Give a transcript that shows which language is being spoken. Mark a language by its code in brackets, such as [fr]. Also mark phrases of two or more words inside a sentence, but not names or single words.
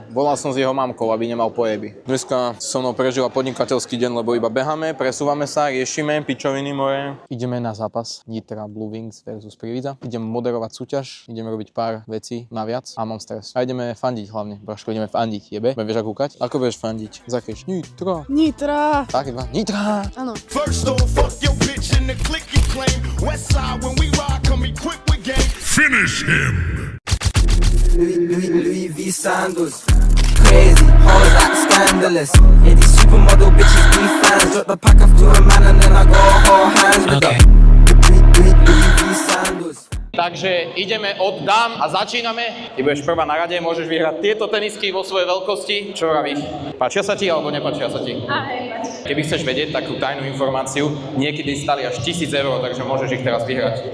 [sk] Volal som s jeho mamkou, aby nemal pojeby. Dneska so mnou prežila podnikateľský deň, lebo iba beháme, presúvame sa, riešime pičoviny moje. Ideme na zápas Nitra Blue Wings versus Prievidza. Idem moderovať súťaž, ideme robiť pár vecí naviac a mám stres. A ideme fandiť hlavne. Braško, ideme fandiť, jebe. Vieš ako kúkať? Ako budeš fandiť? Zakrič Nitra. Nitra. Tak iba Nitra. Áno. [en] First off, fuck your bitch in the click you claim. West side when we ride, come equipped with game. Finish him! Louis V sandals, crazy, hoes like scandalous. Yeah, these supermodel bitches be fans. Drop the pack off to a man and then I go hold hands with them. Louis V sandals. [sk] Takže ideme od dám a začíname. Ty budeš prvá na rade, môžeš vyhrať tieto tenisky vo svojej veľkosti. Čo vravíš? Páčia sa ti alebo nepáčia sa ti? Keby chceš vedieť takú tajnú informáciu, niekedy stali až 1000 €, takže môžeš ich teraz vyhrať.